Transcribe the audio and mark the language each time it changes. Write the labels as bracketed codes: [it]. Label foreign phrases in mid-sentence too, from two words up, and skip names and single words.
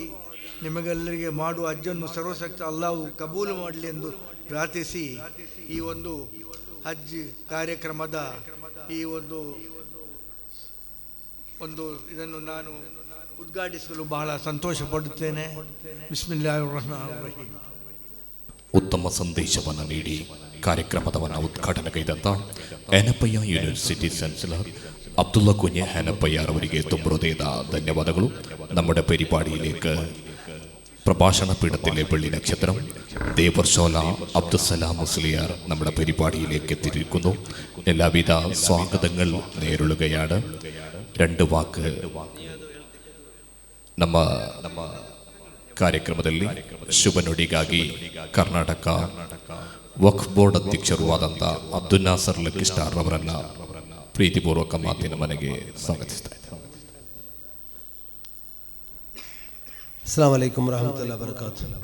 [kn] ನಿಮಗೆಲ್ಲರಿಗೆ ಮಾಡುವ ಹಜ್ಜನ್ನು ಸರ್ವಶಕ್ತ ಅಲ್ಲಾಹು ಕಬೂಲು ಮಾಡಲಿ ಎಂದು ಪ್ರಾರ್ಥಿಸಿ, ಈ ಒಂದು ಹಜ್ ಕಾರ್ಯಕ್ರಮದ ಈ ಒಂದು ಇದನ್ನು ನಾನು ಉದ್ಘಾಟಿಸಲು ಬಹಳ ಸಂತೋಷ ಪಡುತ್ತೇನೆ. [ar] بسم الله الرحمن الرحيم. [kn] ಉತ್ತಮ ಸಂದೇಶವನ್ನು ನೀಡಿ ಕಾರ್ಯಕ್ರಮದವನ್ನು ಉದ್ಘಾಟನೆಗೈದಂಥ ಹ್ಯಾನಪ್ಪಯ್ಯ [en] University Chancellor [kn] അബ്ദുള്ള കുഞ്ഞ് ഹാനപ്പയ്യാർ അവರಿಗೆ ತುಂಬ ಹೃದಯದ ಧನ್ಯವಾದಗಳು. [ml] നമ്മുടെ പരിപാടിയിലേക്ക് പ്രഭാഷണ പീഠത്തിലെ വെള്ളി നക്ഷത്രം ദേവർഷോല അബ്ദുസലാം മുസ്ലിയാർ നമ്മുടെ പരിപാടിയിലേക്ക് എത്തിയിരിക്കുന്നു. എല്ലാവിധ സ്വാഗതങ്ങൾ നേരിടുകയാണ്. രണ്ട് വാക്ക് [kn] ನಮ್ಮ ಕಾರ್ಯಕ್ರಮದಲ್ಲಿ ಶುಭನುಡಿಗಾಗಿ ಕರ್ನಾಟಕ ವಕ್ಫ್ ಬೋರ್ಡ್ ಅಧ್ಯಕ್ಷರು ಆದಂಥ ಅಬ್ದುಲ್ ನಾಸರ್ ಲಕ್ಕಿಸ್ಟಾರ್ ಅವರನ್ನ ಪ್ರೀತಿಪೂರ್ವಕ ಮಾತಿನ ಮನೆಗೆ ಸ್ವಾಗತಿಸ್ತಾ ಇದ್ದಾರೆ. [ar] السلام عليكم ورحمة الله وبركاته.